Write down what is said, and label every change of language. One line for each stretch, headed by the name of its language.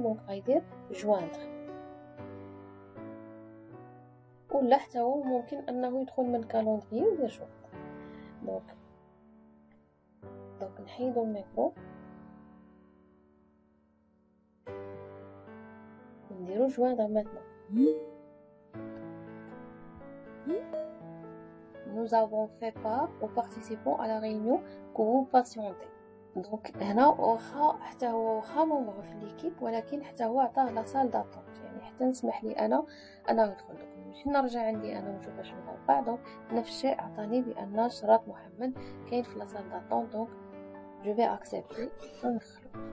Arabic: دونك غيدير جواندر، ولا حتى هو ممكن انه يدخل من كالوندري ويدير جواندر. دونك نحيدو الميكرو ونديرو جواندر ماتنا.
French: Nous avons fait part aux participants à la réunion que vous patientez.
Arabic: دونك هنا واخا حتى هو واخا مومبر في ليكيب، ولكن حتى هو عطاه لا سال داتونت، يعني حتى نسمح لي انا ندخل. دونك نمشي نرجع عندي انا ونشوف اش وقع. دونك نفس الشيء عطاني بان شراط محمد كاين في لا سال داتونت. دونك جو في اكسبتي وندخلو.